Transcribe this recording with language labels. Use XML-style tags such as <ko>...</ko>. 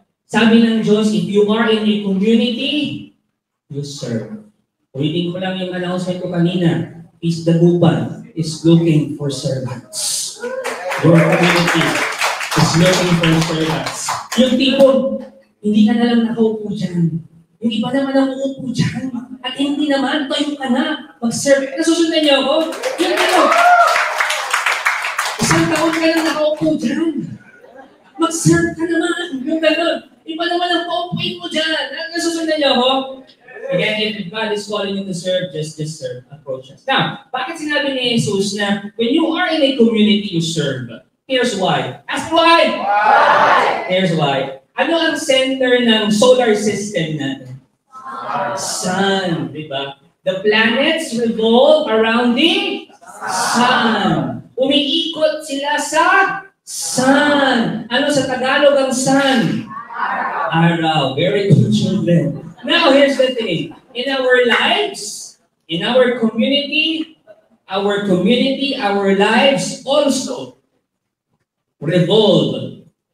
<tl>Sabi ng Diyos,</tl> <en>if you are in a community, you serve.</en> <tl>Ulitin ko lang yung announcement ko kanina.</tl> <en>Peace Dagupan is looking for servants. Your community is looking for servants.</en> <tl>Yung tipo, hindi ka na lang nakaupo dyan. Yung iba naman ang uupo dyan. At hindi naman, tayo ka na. Mag-serve. Nasusundan niyo ako? Yung ano? Isang taon ka lang nakaupo dyan. Mag-serve ka naman. Yung gano'n. Iba naman ang paupuin mo dyan. Nasusundan niyo ako?</tl> <en>Again, if God is calling you to serve, just serve. Approach us. Now,</en> <tl>bakit sinabi ni Jesus na</tl> <en>when you are in a community, you serve? Here's why. Ask why? Why? Here's why.</en> <tl>Ano ang center ng solar system natin?</tl> <en>Sun.</en> <tl>Diba?</tl> <en>The planets revolve around the sun.</en> <tl>Umiikot sila sa sun. Ano sa Tagalog ang sun? Araw.</tl> <en>Very good, children. Now, here's the thing. In our lives, in our community, our lives also revolve.</en>